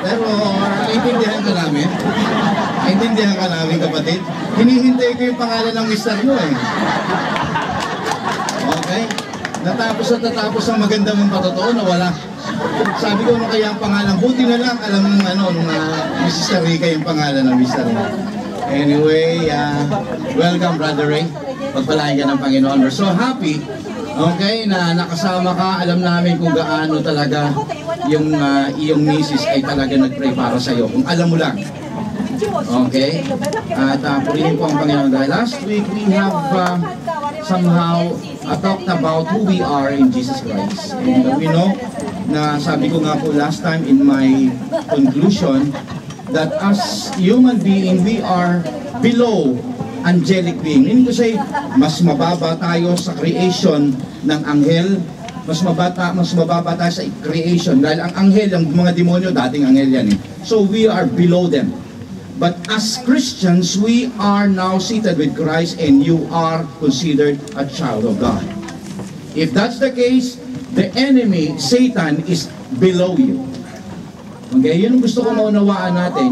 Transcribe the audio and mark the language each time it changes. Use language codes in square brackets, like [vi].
[tl] Pero naintindihan ka namin. Naintindihan ka namin, kapatid. Hinihintay ko yung pangalan ng mister mo, eh. Okay? Natapos at natapos ang maganda mong patotoo, nawala. Sabi ko, ano kaya ang pangalan? Buti na lang, alam nung Mrs. Rica yung pangalan ng mister mo. [en] Anyway, welcome, Brother Ray. [tl] Pagpalain ka ng Panginoon. We're so happy, okay, na nakasama ka. Alam namin kung gaano talaga yung iyong misis ay talaga nag-pray para sa iyo. Kung alam mo lang. Okay? At purihin po ang Panginoon. [en] Dahil last week, we have somehow talked about who we are in Jesus Christ. And we know na sabi ko nga po last time in my conclusion that as human being, we are below angelic being. [tl] Meaning to say, mas mababa tayo sa creation ng anghel, mas mababa tayo sa creation. Dahil ang anghel, ang mga demonyo, dating anghel yan eh. [en] So we are below them. But as Christians, we are now seated with Christ and you are considered a child of God. If that's the case, the enemy, Satan, is below you. [tl] Okay, yun ang gusto ko maunawaan natin.